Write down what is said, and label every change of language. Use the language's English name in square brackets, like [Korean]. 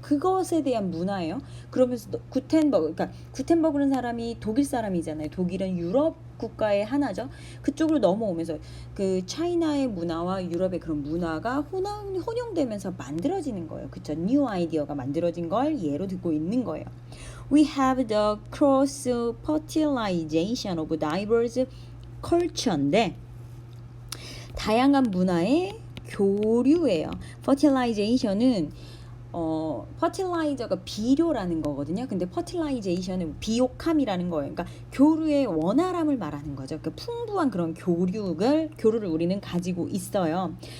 [Korean] 그것에 대한 문화예요. 그러면서 그러니까 구텐버그는 사람이 독일 사람이잖아요. 독일은 유럽 국가의 하나죠. 그쪽으로 넘어오면서 그 차이나의 문화와 유럽의 그런 문화가 혼용되면서 만들어지는 거예요. 그쵸? 뉴 아이디어가 만들어진 걸 예로 듣고 있는 거예요. [English] We have the cross fertilization of diverse culture인데 [Korean] 다양한 문화의 교류예요. fertilization은 퍼틸라이저가 비료라는 거거든요. 근데 퍼틸라이제이션은 비옥함이라는 거예요. 그러니까 교류의 원활함을 말하는 거죠. 그러니까 풍부한 그런 교류를 우리는 가지고 있어요.